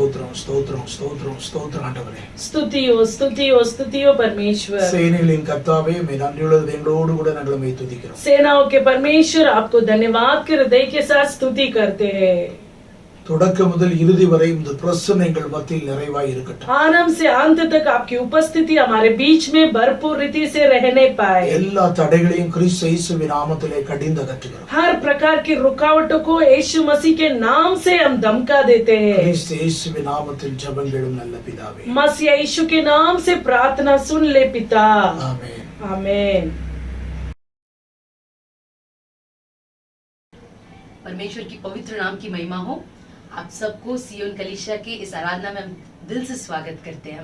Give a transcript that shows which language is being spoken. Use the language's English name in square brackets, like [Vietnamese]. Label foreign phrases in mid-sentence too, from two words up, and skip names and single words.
[Tamil] ஸ்தோத்திரம் ஸ்தோத்திரம் ஸ்தோத்திரம் ஆண்டவரே. [Hindi] स्तुतियो स्तुतियो स्तुतियो परमेश्वर. [Tamil] சேனைகளின் கர்த்தாவே மே நன்றியுள்ள எங்களோடு கூட நாங்கள் உம்மை துதிக்கிறோம். [Hindi] सेनाओं के परमेश्वर आपको धन्यवाद के हृदय के साथ स्तुति करते हैं. [Tamil] தொடக்க முதல் இறுதி வரை இந்த பிரசன்னம் எங்கள் மத்தியில் நிறைவாய் இருக்கட்டும். [Hindi] आरंभ से अंत तक आपकी उपस्थिति हमारे बीच में भरपूर रीति से रहने पाए. [Tamil] எல்லா தடைகளையும் கிறிஸ்து இயேசுவின் நாமத்திலே கடிந்து அகற்றுகிறோம். [Hindi] हर प्रकार की रुकावटों को यीशु मसीह के नाम से हम धमका देते हैं. [Tamil] கிறிஸ்து இயேசுவின் நாமத்தில் ஜெபங்களும் நல்ல பிதாவே. [Hindi] मसीह यीशु के नाम से प्रार्थना सुन ले पिता. आमीन. आमीन. परमेश्वर की पवित्र नाम की महिमा हो। आप सबको सियोन कलीसिया के इस आराधना में हम दिल से स्वागत करते हैं।